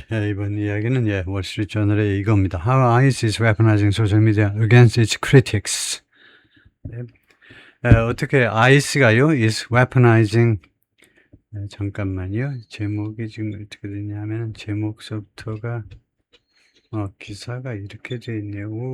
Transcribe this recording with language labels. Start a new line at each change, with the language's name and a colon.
Korean: 이번 이야기는 월스트리트저널의 이겁니다.
English: How ICE is weaponizing social media against its critics.
Korean: 어떻게 ICE가요
English: is weaponizing
Korean: 잠깐만요. 제목이 지금 어떻게 되냐면 제목서부터가 기사가 이렇게 돼 있네요.